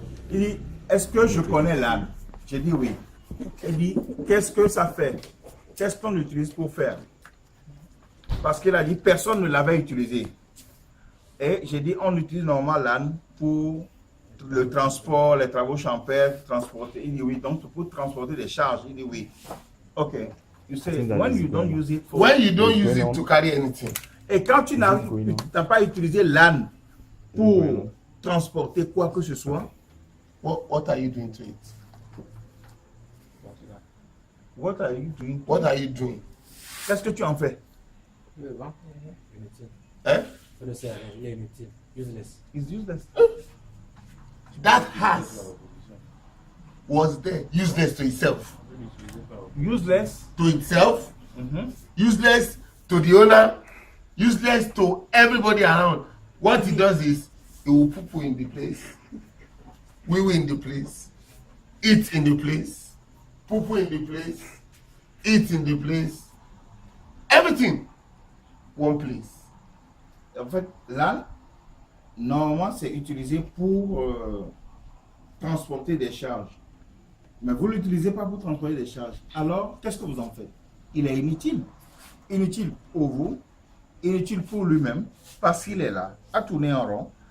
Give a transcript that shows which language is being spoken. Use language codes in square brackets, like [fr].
[fr] Il dit, est-ce que je connais l'âne? J'ai dit oui. Il dit, qu'est-ce que ça fait? Qu'est-ce qu'on utilise pour faire? Parce qu'il a dit, personne ne l'avait utilisé. Et j'ai dit, on utilise normalement l'âne pour le transport, les travaux champêtres, transporter. Il dit oui, donc pour transporter des charges. Il dit oui. Ok. [en] You say, when you don't use it for... When you don't use it to carry anything. [fr] Et quand tu n'as pas utilisé l'âne pour transporter quoi que ce soit, [en] What are you doing to it? what are you doing? What are you doing? [fr] Qu'est-ce que tu en fais? Inutile. Eh? Ça ne sert à rien, il est inutile. [en] Useless. It's useless. That has was there, useless to itself. Useless. To itself, Mhm. useless to the owner, useless to everybody around. What he does is he will poo in the place, wee in the place, eat in the place, poo in the place, eat in the place, everything one place. [fr] En fait, l'âne, normalement, c'est utilisé pour transporter des charges. Mais vous ne l'utilisez pas pour transporter des charges. Alors, qu'est-ce que vous en faites? Il est inutile. Inutile pour vous, inutile pour lui-même, parce qu'il est là, à tourner en rond.